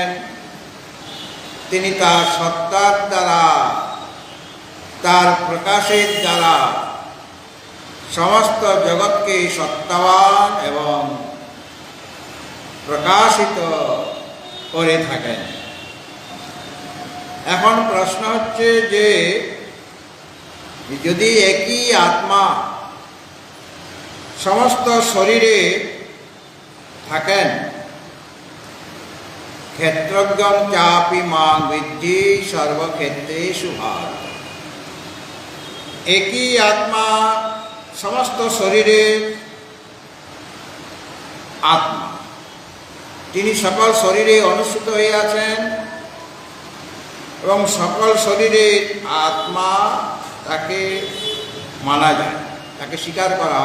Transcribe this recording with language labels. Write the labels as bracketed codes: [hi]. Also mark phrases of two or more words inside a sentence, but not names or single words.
[bn] তিনি তার সত্তার দ্বারা, তার প্রকাশের দ্বারা সমস্ত জগৎকে সত্তাবান এবং প্রকাশিত করে থাকেন। এখন প্রশ্ন হচ্ছে যে যদি একই আত্মা সমস্ত শরীরে থাকেন, [sa] ক্ষেত্রজ্ঞং চাপি মাং বিদ্ধি সর্বক্ষেত্রেষু ভারত, [bn] একই আত্মা সমস্ত শরীরের আত্মা, তিনি সকল শরীরে অনুষ্ঠিত হয়ে আছেন এবং সকল শরীরের আত্মা তাকে মানা যায়, তাকে স্বীকার করা হয়।